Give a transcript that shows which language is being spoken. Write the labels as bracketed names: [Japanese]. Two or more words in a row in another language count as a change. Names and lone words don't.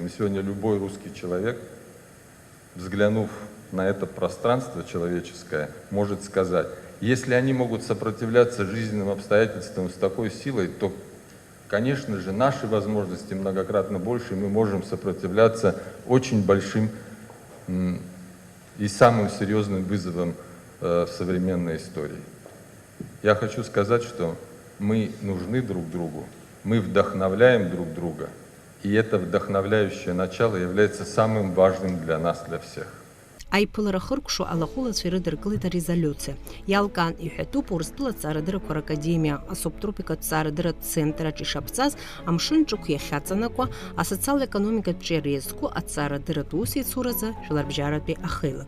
[Russian] И сегодня любой русский человек, взглянув на это пространство человеческое, может сказать: если они могут сопротивляться жизненным обстоятельствам с такой силой, то, конечно же, наши возможности многократно больше, и мы можем сопротивляться очень большим и самым серьезным вызовам в современной истории. Я хочу сказать, что мы нужны друг другу, мы вдохновляем друг друга, и это вдохновляющее начало является самым важным для нас, для всех. [Abkhazian] Аиԥылара хыркәшо алахәылацәа ирыдыркылеит арезолиуциа. Иалкаан иҳәатәуп Урыстәыла ҭҵаарадыррақәа ракадемиа асубтропикатә ҭҵаарадырратә центраҿ ишаԥҵаз амшын ҿықә иахьаҵанакуа асоциал-економикатә ҿиара иазку аҭҵаарадырратә усеицуразы Жәларбжьаратәи ахеилак.